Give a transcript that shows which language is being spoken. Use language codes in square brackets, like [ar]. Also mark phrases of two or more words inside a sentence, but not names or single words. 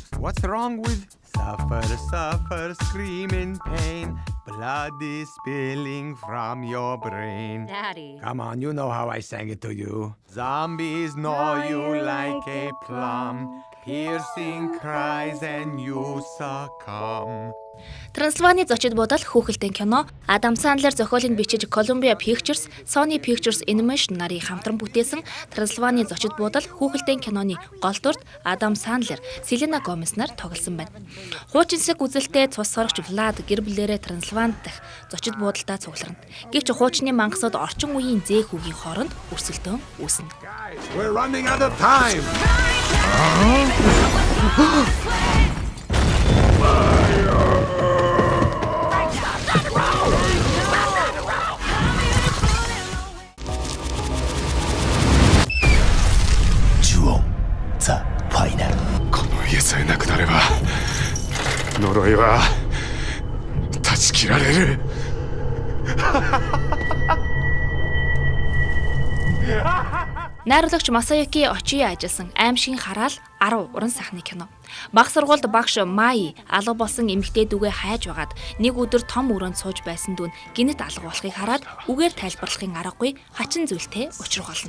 [en] What's wrong with suffer, scream in pain? Blood is spilling from your brain. Daddy. Come on, you know how I sang it to you. Zombies gnaw you like a plum. Piercing cries and you succumb. [mn] Трансильваны зочид буудал хүүхэлдэйн кино Адам Сандлер зохиолыг бичиж Columbia Pictures, Sony Pictures Animation нарын хамтран бүтээсэн Трансильваны зочид буудал хүүхэлдэйн киноны гол дүрт Адам Сандлер, Селена Гомес нар тоглосон байна. Хуучинсэг үзэлтэй цус сорогч Влад гэр бүлээрээ Трансильванд дах зочид буудалдаа цугларна. Гэвч хуучны мангасууд орчин үеийн зээх үгийн хооронд өрсөлдөөн үүснэ. [en] We're running out of time. [ko] 주홍, 자, 파이널. [ja] この家さえなくなれば呪いは断ち切られる。 [mn] Найруулагч Масаюки Очия ажилласан аимшигын хараал 10 уран сайхны кино. Баг сургуульд багш Маи алга болсон эмэгтэй дүүгээ хайж байгаад нэг өдөр том өрөөнд сууж байсан дүүн гинэт алга болохыг хараад үгээр тайлбарлахын аргагүй хачин зүйлтэй учрах болно.